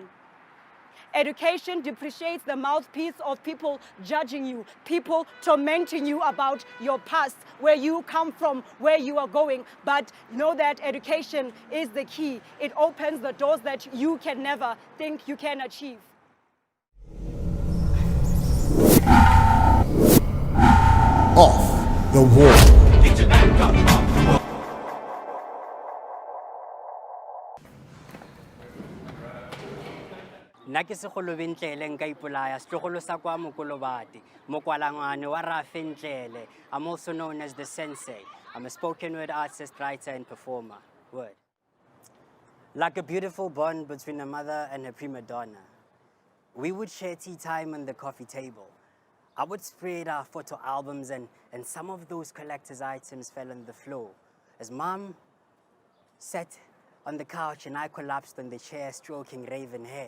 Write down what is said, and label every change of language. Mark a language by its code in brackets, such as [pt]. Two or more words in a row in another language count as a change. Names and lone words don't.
[en] Education depreciates the mouthpiece of people judging you, people tormenting you about your past, where you come from, where you are going. But know that education is the key. It opens the doors that you can never think you can achieve. Off the wall. [tn] Nna ke segolo Bentlele nka ipolaya setlogolo sa kwa Mokolobati mokwalangwane wa Rafe Ntlele. [en] I'm also known as the Sensei. I'm a spoken word artist, writer and performer. Word. Like a beautiful bond between a mother and a prima donna, we would share tea time on the coffee table. I would spread our photo albums and some of those collector's items fell on the floor as Mom sat on the couch and I collapsed on the chair stroking raven hair.